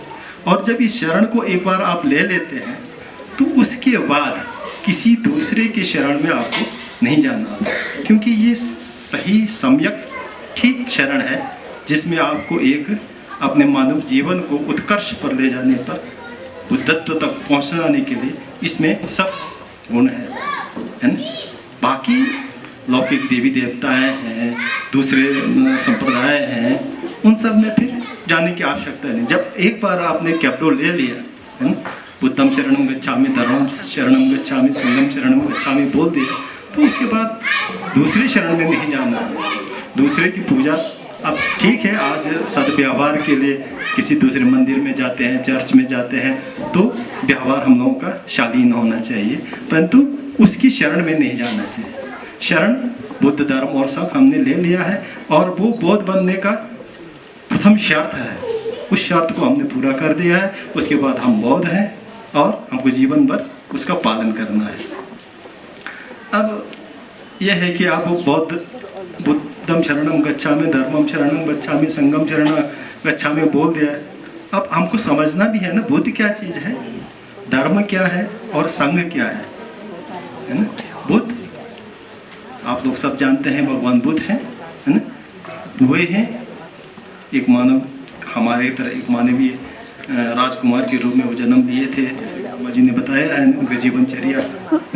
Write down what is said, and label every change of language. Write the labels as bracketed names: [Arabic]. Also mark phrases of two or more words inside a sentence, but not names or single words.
[Hindi] और जब इस शरण को एक बार आप ले लेते हैं तो उसके बाद किसी दूसरे के शरण में आपको नहीं जाना, क्योंकि ये सही सम्यक ठीक शरण है जिसमें आपको एक अपने मानव जीवन को उत्कर्ष पर ले जाने पर, बुद्धत्व तक पहुंचाने के लिए इसमें सब गुण है ना। बाकी लौकिक देवी देवताएं हैं, दूसरे संप्रदाय हैं, उन सब में फिर जाने की आवश्यकता नहीं। जब एक बार आपने क्याब्दो ले लिया है ना, [Pali] बुद्धम शरणम गच्छामि, धर्मम शरणम गच्छामि, संघम शरणम गच्छामि [Hindi] बोल दिया, तो उसके बाद दूसरे शरण में नहीं जाना है। दूसरे की पूजा, अब ठीक है, आज सद्व्यवहार के लिए किसी दूसरे मंदिर में जाते हैं, चर्च में जाते हैं, तो व्यवहार हम लोगों का शालीन होना चाहिए, परंतु उसकी शरण में नहीं जाना चाहिए। शरण बुद्ध धर्म और सब हमने ले लिया है और वो बौद्ध बनने का प्रथम शर्त है, उस शर्त को हमने पूरा कर दिया है। उसके बाद हम बौद्ध हैं और हमको जीवन भर उसका पालन करना है। अब यह है कि आप [Pali] बुद्धम शरणम गच्छामि, धर्मम शरणम गच्छामि, संघम शरणम गच्छामि [Hindi] बोल दिया है। अब हमको समझना भी है ना, बुद्ध क्या चीज़ है, धर्म क्या है और संघ क्या है ना। बुद्ध आप लोग सब जानते हैं, भगवान बुद्ध हैं, है ना। वे हैं एक मानव, हमारे तरह एक मानवीय राजकुमार के रूप में वो जन्म लिए थे, जैसे रामा जी ने बताया है उनके जीवनचर्या, है ना।